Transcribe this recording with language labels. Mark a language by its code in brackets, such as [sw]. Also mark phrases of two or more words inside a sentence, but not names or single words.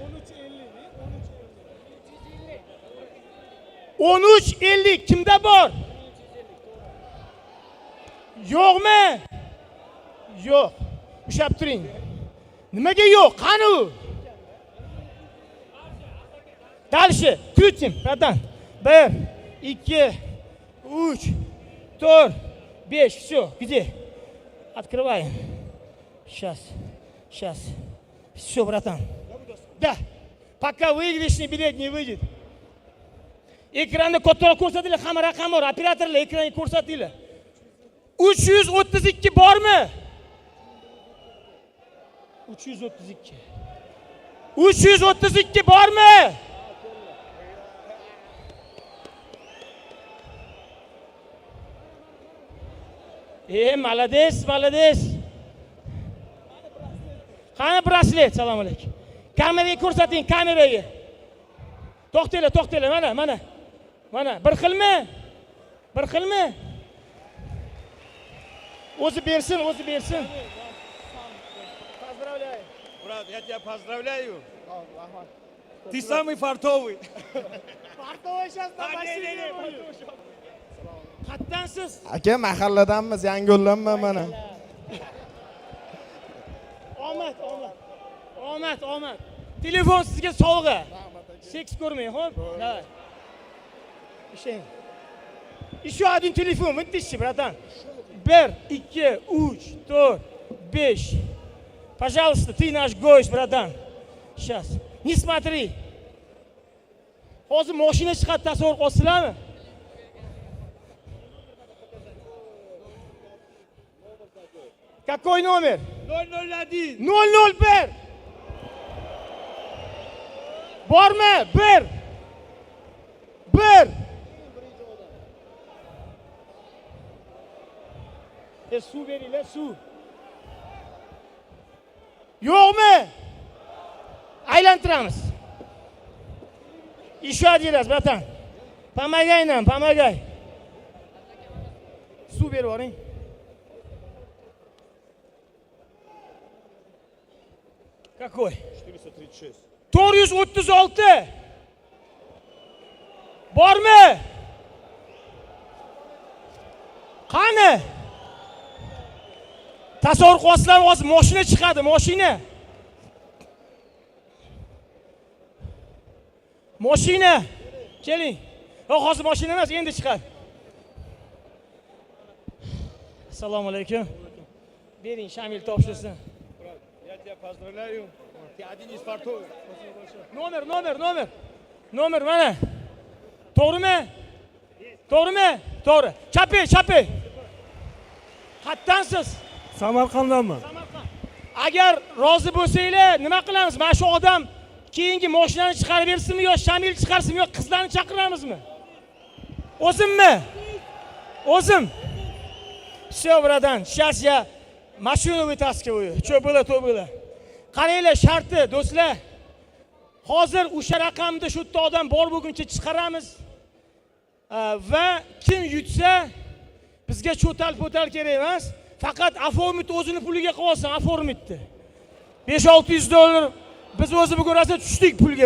[uz] 13,50 kimda bor? Yo'qmi? Yo'q. Ushab turing. Nimaga yo'q? Qani u? [ru] Дальше. Крутим, братан. 1, 2, 3, 4, 5. Все. Где? Открываем. Сейчас. Все, братан. Да. Пока выигрышный билет не выйдет. [uz] Ekranda kattaroq ko'rsatinglar, hamma raqam bor. Operatorlar ekranga ko'rsatinglar. 332 bormi? 332 bormi? [ru] Молодец. [uz] Qani braslet? Salom alaykum. Kameraga ko'rsating, kameraga. To'xtanglar, mana. Bir xilmi? O'zi bersin. [ru] Поздравляю. Брат, я тебя поздравляю. Ты самый фартовый. Fartovoy сейчас на машине. [uz] Qatdansiz? Aka, mahalladanmiz, yangi yo'llanma mana. Omad. Telefon sizga sovg'a. Seks ko'rmang, xo'p? [ru] Давай. Еще один телефон, вытащи, братан. 1, 2, 3, 4, 5. Пожалуйста, ты наш гость, братан. Сейчас. Не смотри. [uz] Hozir mashina chiqadi, tasavvur qilsizlarmi? [ru] Какой номер? 001. 001. [uz] Bormi? 1. Suv beringlar, suv. Yo'qmi? Aylantiramiz. [ru] Еще один раз, братан. Помогай нам. [uz] Suv berib yuboring. Какой? 436. 436. Bormi? Qani? Tasavvur qilasizlar, hozir mashina chiqadi, mashina. Keling. Hozir mashina emas, endi chiqadi. Assalomu alaykum. Bering, Shamil topshirsin. [ru] Я тебя поздравляю. Ты один из фартовых. [uz] Номер mana. To'g'rimi? To'g'ri. Chapi. Qatdansiz? Samarqanddanmi? Agar rozi bo'lsanglar, nima qilamiz? Mana shu odam keyingi mashinani chiqarib bersinmi yo Shamil chiqarsinmi yo qizlarni chaqiramizmi? O'zim. [ru] Все, братан, сейчас я машину вытаскиваю. Что было, то было. [uz] Qaranglar, sharti, do'stlar. Hozir o'sha raqamda shu yerda odam bor bo'lguncha chiqaramiz. Va kim yutsa bizga cho'tal-po'tal kerak emas. Faqat Aformit o'zini puliga qilib olsin, Aformitni. 5-600 dollar biz o'zi bugun rosa tushdik pulga.